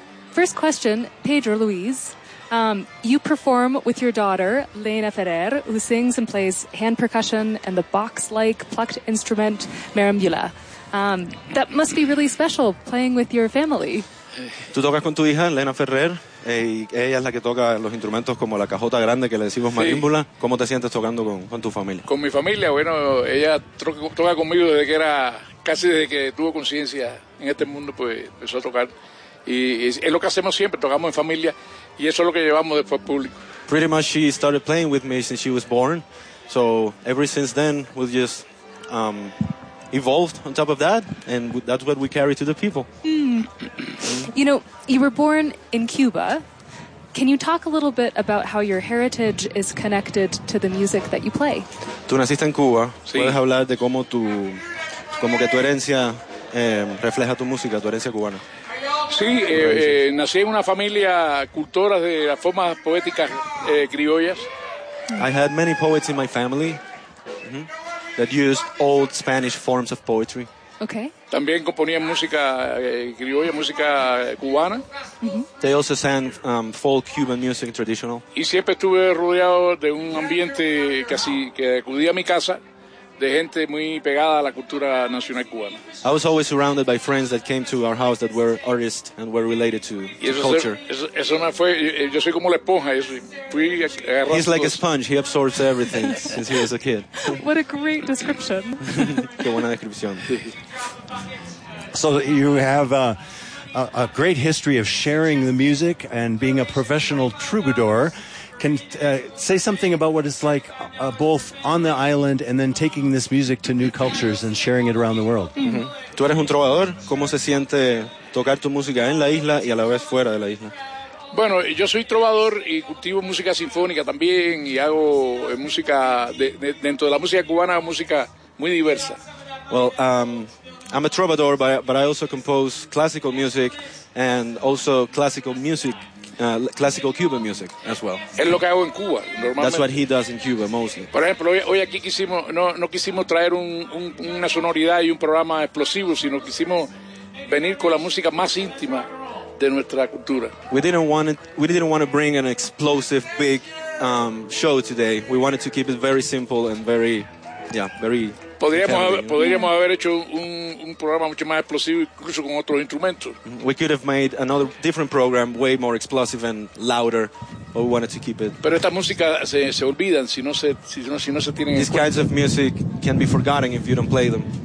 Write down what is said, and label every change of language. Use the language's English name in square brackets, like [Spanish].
[English] First question, Pedro Luis. You perform with your daughter, Lena Ferrer, who sings and plays hand percussion and the box-like plucked instrument, marimbula. That must be really special, playing with your family. [Spanish] Tú tocas con tu hija, Lena Ferrer, ella es la que toca los instrumentos como la cajota grande que le decimos marimbula. Sí. ¿Cómo te sientes tocando con tu familia? Con mi familia, bueno, ella toca conmigo desde que era, casi desde que tuvo conciencia en este mundo, pues empezó a tocar. Y es lo que hacemos siempre, tocamos en familia. Y eso es lo que llevamos después público. [English] Pretty much she started playing with me since she was born. So ever since then, we've just evolved on top of that. And that's what we carry to the people. You know, you were born in Cuba. Can you talk a little bit about how your heritage is connected to the music that you play? [Spanish] Tú naciste en Cuba. Sí. ¿Puedes hablar de cómo tu, como que tu herencia refleja tu música, tu herencia cubana? Sí, nací en una familia cultora de las formas poéticas criollas. [English] I had many poets in my family that used old Spanish forms of poetry. Okay. [Spanish] También componían música criolla, música cubana. [English] They also sang folk Cuban music, traditional. [Spanish] Y siempre estuve rodeado de un ambiente casi que acudía a mi casa. De gente muy pegada a la cultura nacional cubana. [English] I was always surrounded by friends that came to our house that were artists and were related to culture. [Spanish] Eso no fue, yo soy como la esponja, fui agarrando. [English] He's like a sponge, he absorbs everything since he was a kid. What a great description. [Spanish] Qué buena descripción. [English] So you have a great history of sharing the music and being a professional troubadour. Can say something about what it's like both on the island and then taking this music to new cultures and sharing it around the world. [Spanish] Mm-hmm. ¿Tú eres un trovador? ¿Cómo se siente tocar tu música en la isla y a la vez fuera de la isla? Bueno, yo soy trovador y cultivo música sinfónica también y hago música dentro de la música cubana, música muy diversa. [English] Well, I'm a trovador, but I also compose classical music and also classical music. Classical Cuban music as well. [Spanish] Es lo que hago en Cuba. [English] That's what he does in Cuba mostly. [Spanish] Por ejemplo, hoy aquí quisimos no quisimos traer una sonoridad y un programa explosivo, sino quisimos venir con la música más íntima de nuestra cultura. [English] We didn't want to bring an explosive big show today. We wanted to keep it very simple and very. [Spanish] Podríamos haber hecho un programa mucho más explosivo, incluso con otros instrumentos. [English] We could have made another different program, way more explosive and louder, but we wanted to keep it. [Spanish] Pero esta música se olvidan si no se tienen en cuenta. [English] These kinds of music can be forgotten if you don't play them.